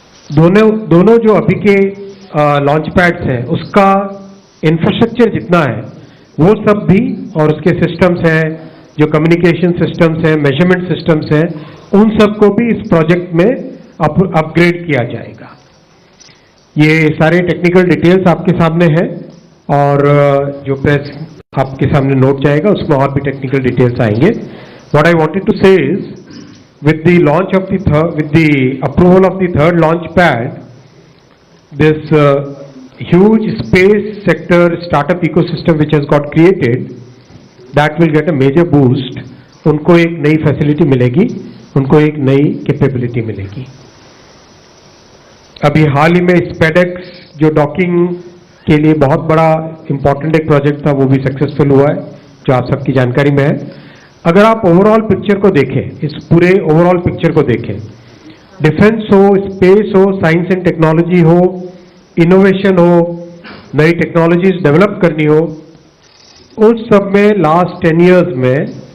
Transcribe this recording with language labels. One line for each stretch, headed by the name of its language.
Hindi: दोनों जो अभी के लॉन्च पैड्स हैं, उसका इंफ्रास्ट्रक्चर जितना है वो सब भी, और उसके सिस्टम्स हैं, जो कम्युनिकेशन सिस्टम्स हैं, मेजरमेंट सिस्टम्स हैं, उन सबको भी इस प्रोजेक्ट में अपग्रेड किया जाएगा। ये सारे टेक्निकल डिटेल्स आपके सामने हैं और जो प्रेस आपके सामने नोट जाएगा उसमें और भी टेक्निकल डिटेल्स आएंगे।
English: What I wanted to say is, with the launch of with the approval of the third launch pad, this huge space sector startup ecosystem which has got created, that will get a major boost.
Hindi: उनको एक नई facility मिलेगी, उनको एक नई capability मिलेगी। अभी हाल ही में स्पेडेक्स जो डॉकिंग के लिए बहुत बड़ा इंपॉर्टेंट एक प्रोजेक्ट था, वो भी सक्सेसफुल हुआ है, जो आप सबकी जानकारी में है। अगर आप ओवरऑल पिक्चर को देखें, इस पूरे ओवरऑल पिक्चर को देखें, डिफेंस हो, स्पेस हो, साइंस एंड टेक्नोलॉजी हो, इनोवेशन हो, नई टेक्नोलॉजीज डेवलप करनी हो, उस सब में लास्ट 10 इयर्स में